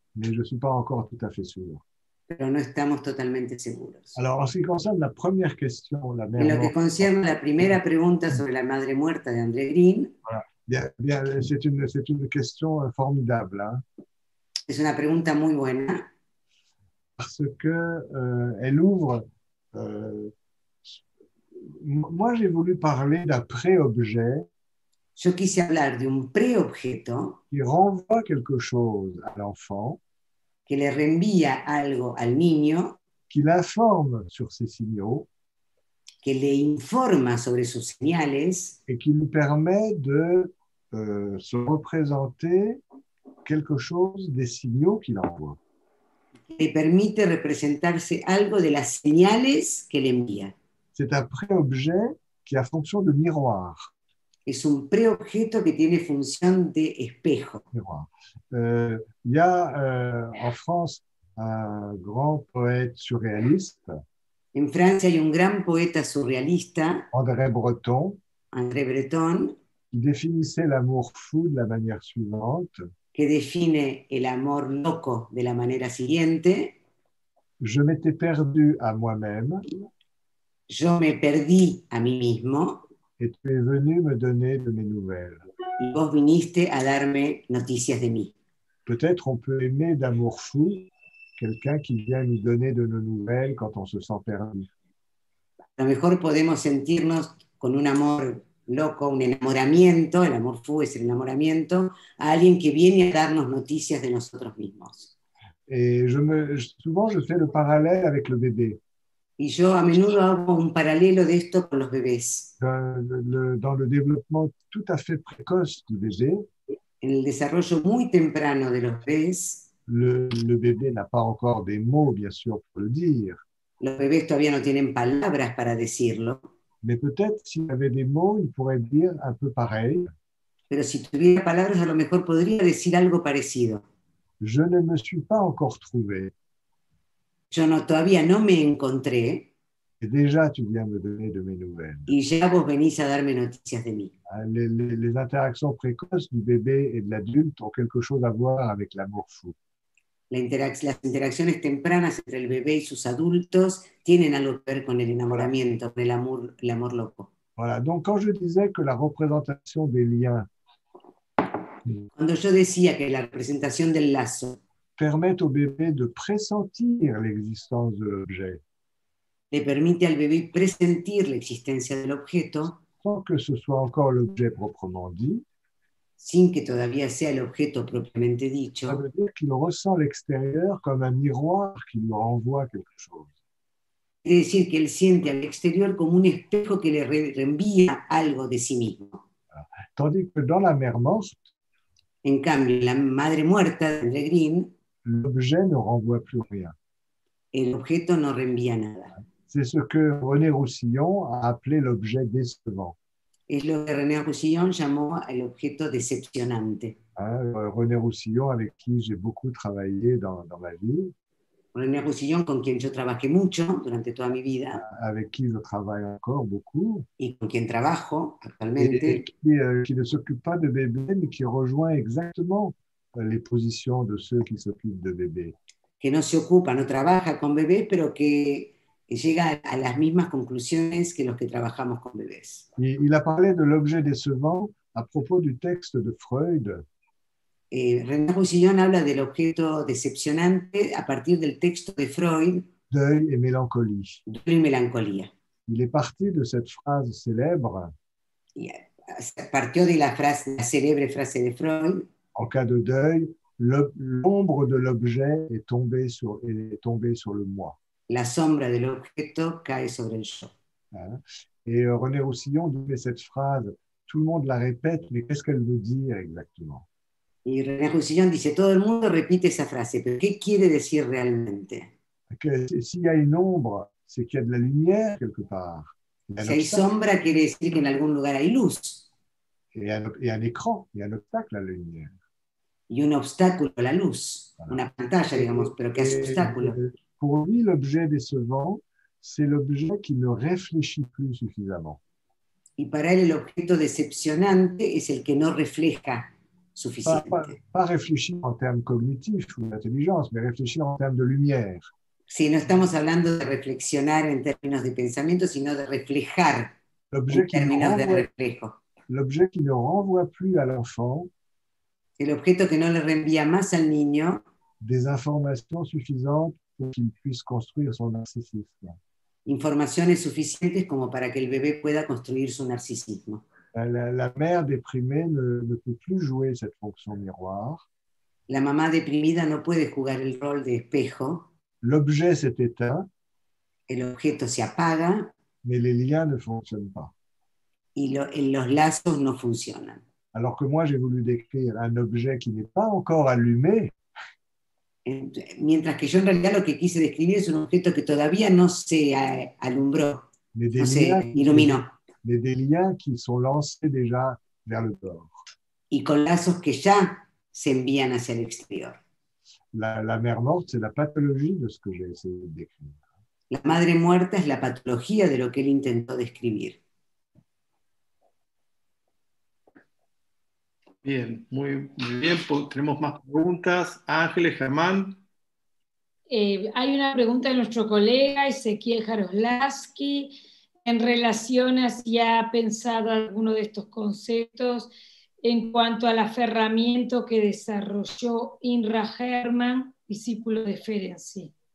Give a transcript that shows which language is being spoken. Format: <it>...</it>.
<fr>mais je ne suis pas encore tout à fait sûr.</fr> <es>pero no estamos totalmente seguros.</es> <fr>Alors, en ce qui concerne la première question, la</fr> <es>En</es> <fr>mère</fr> <es>lo que</es> <fr>morte,</fr> <es>concierne a la primera pregunta sobre la madre muerta de André Green,</es> <fr>c'est une question formidable, hein,</fr> <es>es una pregunta muy buena,</es> <fr>parce que elle ouvre. Moi, j'ai voulu parler d'un pré-objet</fr> <es>Yo quise hablar de un preobjeto</es> <fr>qui renvoie quelque chose à l'enfant,</fr> <es>que le reenvía algo al niño,</es> <fr>qui l'informe sur ses signaux</fr> <es>que le informa sobre sus señales</es> <fr>et qui lui permet de se représenter quelque chose des signaux qu'il envoie.</fr> <es>le permite representarse algo de las señales que le envía.</es> <fr>C'est un pré-objet qui a fonction de miroir.</fr> <es>Es un preobjeto que tiene función de espejo.</es> <fr>Il y a en France un grand poète surréaliste,</fr> <es>En Francia hay un gran poeta surrealista,</es> <fr>André Breton,</fr> <es>André Breton,</es> <fr>qui définissait l'amour fou de la manière suivante.</fr> <es>que define el amor loco de la manera siguiente:</es> <fr>Je m'étais perdu à moi-même</fr> <es>yo me perdí a mí mismo</es> <fr>et tu es venu me donner de mes nouvelles.</fr> <es>y vos viniste a darme noticias de mí.</es> <fr>Peut-être on peut aimer d'amour fou quelqu'un qui vient nous donner de nos nouvelles quand on se sent perdu.</fr> <es>A lo mejor podemos sentirnos con un amor loco, un enamoramiento, el amor fu es el enamoramiento, a alguien que viene a darnos noticias de nosotros mismos.</es> <fr>Et souvent, je fais le parallèle avec le bébé.</fr> <es>Y yo a menudo hago un paralelo de esto con los bebés.</es> <fr>Dans le développement tout à fait précoce du bébé,</fr> <es>En el desarrollo muy temprano de los bebés,</es> <fr>le bébé n'a pas encore des mots, bien sûr, pour le dire.</fr> <es>los bebés todavía no tienen palabras para decirlo,</es> <fr>Mais peut-être s'il avait des mots, il pourrait dire un peu pareil.</fr> <es>pero si tuviera palabras a lo mejor podría decir algo parecido.</es> <fr>Je ne me suis pas encore trouvé.</fr> <es>Todavía no me encontré</es> <fr>Et déjà, tu viens me donner de mes nouvelles.</fr> <es>y ya vos venís a darme noticias de mí.</es> <fr>Les interactions précoces du bébé et de l'adulte ont quelque chose à voir avec l'amour fou.</fr> <es>Las interacciones tempranas entre el bebé y sus adultos tienen algo que ver con el enamoramiento, con el amor loco.</es> <fr>Voilà, donc quand je disais que la représentation des liens</fr> <es>Cuando yo decía que la representación del lazo</es> <fr>permet au bébé de pressentir l'existence de l'objet,</fr> <es>le permite al bebé presentir la existencia del objeto,</es> <fr>sans que ce soit encore l'objet proprement dit,</fr> <es>sin que todavía sea el objeto propiamente</es> <fr>ça</fr> <es>dicho,</es> <fr>veut dire qu'il ressent l'extérieur comme un miroir qui lui renvoie quelque chose.</fr> <es>quiere decir que él siente al exterior como un espejo que le reenvía algo de sí mismo.</es> <fr>Tandis que dans la mère morte,</fr> <es>En cambio, la madre muerta de André Green,</es> <fr>l'objet ne renvoie plus rien.</fr> <es>el objeto no reenvía nada.</es> <fr>C'est ce que René Roussillon a appelé l'objet décevant.</fr> <es>Es lo que René Roussillon llamó el objeto decepcionante.</es> <fr>René Roussillon, avec qui j'ai beaucoup travaillé dans ma vie,</fr> <es>René Roussillon, con quien yo trabajé mucho durante toda mi vida</es> <fr>avec qui je travaille encore beaucoup,</fr> <es>y con quien trabajo</es> <fr>et</fr> <es>actualmente,</es> <fr>qui ne s'occupe pas de bébés, mais qui rejoint exactement les positions de ceux qui s'occupent de bébés.</fr> <es>que no se ocupa, no trabaja con bebés, pero que llega a las mismas conclusiones que los que trabajamos con bebés.</es> <fr>Il a parlé de l'objet décevant à propos du texte de Freud,</fr> <es>René Roussillon habla del objeto decepcionante a partir del texto de Freud,</es> <fr>Deuil et mélancolie.</fr> <es>Duelo y melancolía.</es> <fr>Il est parti de cette phrase célèbre,</fr> <es>Y partió de la célebre frase de Freud:</es> <fr>en cas de deuil, l'ombre de l'objet est tombée sur le moi.</fr> <es>la sombra del objeto cae sobre el yo.</es> <fr>Et René Roussillon disait cette phrase, tout le monde la répète, mais qu'est-ce qu'elle veut dire exactement?</fr> <es>Y René Roussillon dice, todo el mundo repite esa frase, pero ¿qué quiere decir realmente?</es> <fr>Que s'il y a une ombre, c'est qu'il y a de la lumière quelque part.</fr> <es>Si hay sombra, quiere decir que en algún lugar hay luz.</es> <fr>Et un écran, il y a un obstacle à la lumière.</fr> <es>Y un obstáculo a la luz, voilà. Una pantalla, digamos, pero que es obstáculo.</es> <fr>Pour lui, l'objet décevant, c'est l'objet qui ne réfléchit plus suffisamment.</fr> <es>Y para él el objeto decepcionante es el que no refleja</es> <fr>Pas,</fr> <es>suficiente.</es> <fr>pas réfléchir en termes cognitifs ou d'intelligence, mais réfléchir en termes de lumière.</fr> <es>Si no estamos hablando de reflexionar en términos de pensamiento, sino de reflejar en</es> <fr>L'objet qui, ne</fr> <es>términos de</es> <fr>renvoie,</fr> <es>reflejo.</es> <fr>l'objet qui ne renvoie plus à l'enfant</fr> <es>El objeto que no le reenvía más al niño</es> <fr>des informations suffisantes pour qu'il puisse construire son narcissisme.</fr> <es>informaciones suficientes como para que el bebé pueda construir su narcisismo.</es> <fr>La mère déprimée ne peut plus jouer cette fonction miroir.</fr> <es>La mamá deprimida no puede jugar el rol de espejo,</es> <fr>L'objet s'est éteint,</fr> <es>el objeto se apaga</es> <fr>mais les liens ne fonctionnent pas.</fr> <es>y los lazos no funcionan.</es> <fr>Alors que moi, j'ai voulu décrire un objet qui n'est pas encore allumé,</fr> <es>Mientras que yo en realidad lo que quise describir es un objeto que todavía no se alumbró,</es> <fr>mais</fr> <es>no se</es> <fr>des</fr> <es>iluminó,</es> <fr>liens qui sont lancés déjà vers le dehors.</fr> <es>y con lazos que ya se envían hacia el exterior.</es> <fr>La mère morte, c'est la pathologie de ce que j'ai essayé de décrire.</fr> <es>La madre muerta es la patología de lo que él intentó describir. Bien, muy bien. Tenemos más preguntas. Ángeles, Germán. Hay una pregunta de nuestro colega Ezequiel Jaroslaski en relación a si ha pensado alguno de estos conceptos en cuanto al aferramiento que desarrolló Inra Herman, discípulo de Ferenczi.</es>